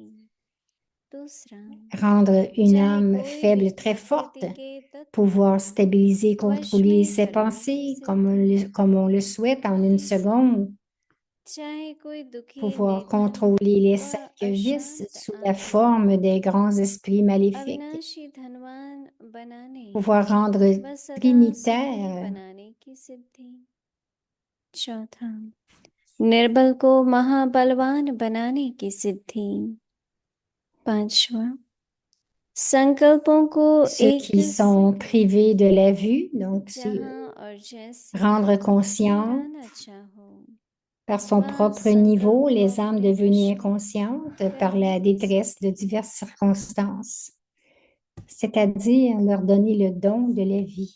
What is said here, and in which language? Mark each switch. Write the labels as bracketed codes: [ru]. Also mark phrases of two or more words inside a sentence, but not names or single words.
[fr] rendre une âme faible très forte, pouvoir stabiliser, contrôler ses pensées comme on le souhaite en une seconde, pouvoir contrôler les 5 vices sous la forme des grands esprits maléfiques, pouvoir rendre trinitaire. [hi] चौथा, निर्बल को महाबलवान बनाने की सिद्धि। पांचवा, संकल्पों को [fr] Ceux qui sont privés de la vue, donc c'est rendre conscient par son propre niveau les âmes devenues inconscientes par la détresse de diverses circonstances, c'est-à-dire leur donner le don de la vie.